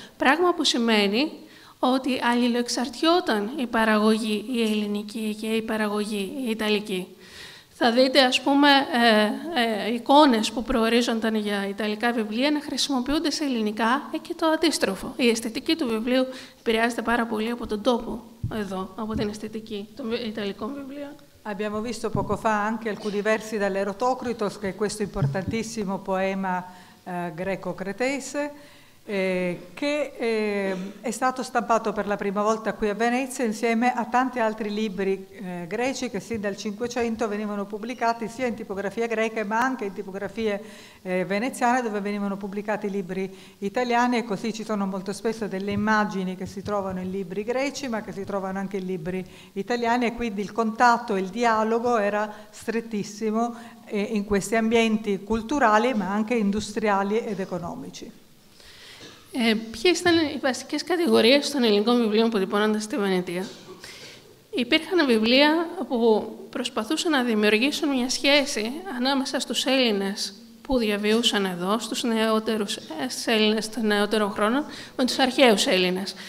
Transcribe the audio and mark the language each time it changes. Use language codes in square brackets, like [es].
[el] Πράγμα που σημαίνει ότι αλληλοεξαρτιόταν η παραγωγή η ελληνική και η παραγωγή η ιταλική. Θα δείτε, ας πούμε, εικόνες που προορίζονταν για ιταλικά βιβλία να χρησιμοποιούνται σε ελληνικά και το αντίστροφο. Η αισθητική του βιβλίου επηρεάζεται πάρα πολύ από τον τόπο εδώ, από την αισθητική των ιταλικών βιβλίων. [it] Abbiamo visto poco fa anche alcuni versi dall'Erotocritos, che è questo importantissimo poema greco-cretese, che è stato stampato per la prima volta qui a Venezia insieme a tanti altri libri greci che sin dal Cinquecento venivano pubblicati sia in tipografia greca ma anche in tipografie veneziane, dove venivano pubblicati libri italiani, e così ci sono molto spesso delle immagini che si trovano in libri greci ma che si trovano anche in libri italiani, e quindi il contatto e il dialogo era strettissimo in questi ambienti culturali ma anche industriali ed economici. [el] Ποιες ήταν οι βασικές κατηγορίες των ελληνικών βιβλίων που τυπώνονταν στη Βενετία? Υπήρχαν βιβλία που προσπαθούσαν να δημιουργήσουν μια σχέση ανάμεσα στους Έλληνες που διαβιούσαν εδώ, στους Έλληνες των νεότερων χρόνων, με τους αρχαίους Έλληνες.